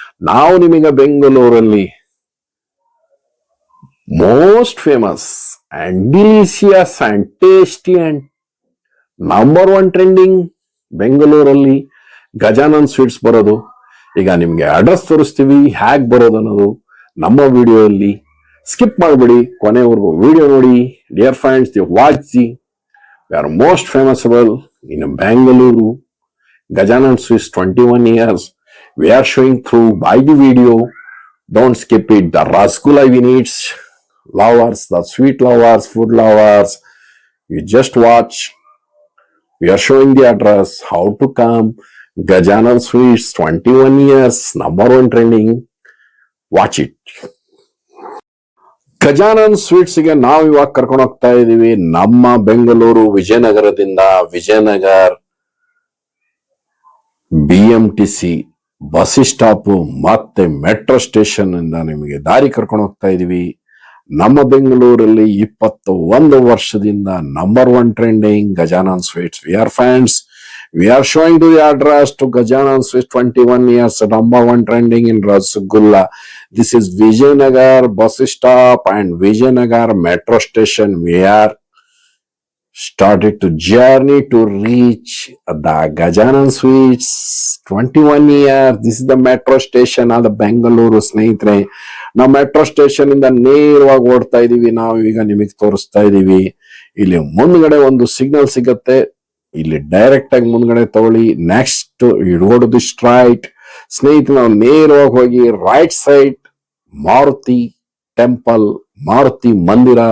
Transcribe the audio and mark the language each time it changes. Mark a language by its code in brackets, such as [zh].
[kn] ನಾವು ನಿಮಗೆ ಬೆಂಗಳೂರಲ್ಲಿ [en] most famous and delicious and tasty and number 1 trending [kn] ಬೆಂಗಳೂರಲ್ಲಿ ಗಜಾನನ್ ಸ್ವೀಟ್ಸ್ ಬರೋದು. ಈಗ ನಿಮ್ಗೆ ಅಡ್ರೆಸ್ ತೋರಿಸ್ತೀವಿ, ಹ್ಯಾಗ್ ಬರೋದು ಅನ್ನೋದು ನಮ್ಮ ವಿಡಿಯೋಲ್ಲಿ. ಸ್ಕಿಪ್ ಮಾಡಬೇಡಿ, ಕೊನೆವರೆಗೂ ವಿಡಿಯೋ ನೋಡಿ. [en] Dear friends, the watch we are most famous in Bangalore. Gajanan Sweets 21 years. We are showing through by the video. Don't skip it. The rasgulla we need lovers, the sweet lovers, food lovers. You just watch. We are showing the address, how to come. Gajanan Sweets 21 years, number 1 trending. Watch it. [kn] Gajanan sweets ಗೆ ನಾವು ಇವಾಗ ಕರ್ಕೊಂಡು ಹೋಗ್ತಾ ಇದೀವಿ ನಮ್ಮ Bengaluru ವಿಜಯನಗರದಿಂದ. Vijayanagar BMTC bus stop ಮತ್ತೆ metro station ಇಂದ ನಿಮಗೆ ದಾರಿ ಕರ್ಕೊಂಡು ಹೋಗ್ತಾ ಇದೀವಿ. ನಮ್ಮ ಬೆಂಗಳೂರಲ್ಲಿ 21 ವರ್ಷದಿಂದ number 1 trending Gajanan sweets. [en] We are fans. We are showing to the address to Gajanan Sweets 21 years, number 1 trending in Rasgulla. This is Vijayanagar bus stop and Vijayanagar metro station. We are started to journey to reach the Gajanan Sweets 21 years. This is the metro station of the Bangalore. [kn] ಸ್ನೇಹಿತರೆ, ನಾವು metro station ಇಂದ ನೇರವಾಗಿ ಓಡ್ತಾ ಇದೀವಿ. ನಾವು ಈಗ ನಿಮಗೆ ತೋರಿಸ್ತಾ ಇದೀವಿ. ಇಲ್ಲಿ ಮುಂದ್ಗಡೆ ಒಂದು ಸಿಗ್ನಲ್ ಸಿಗತ್ತೆ, ಇಲ್ಲಿ ಡೈರೆಕ್ಟ್ ಆಗಿ ಮುಂದ್ಗಡೆ ತಗೊಳ್ಳಿ. ನೆಕ್ಸ್ಟ್ ಇಡೋದು ಸ್ಟ್ರೈಟ್. ಸ್ನೇಹಿತರೆ, ನಾವು ನೇರವಾಗಿ ಹೋಗಿ right side Maruti temple, Maruti ಮಂದಿರ.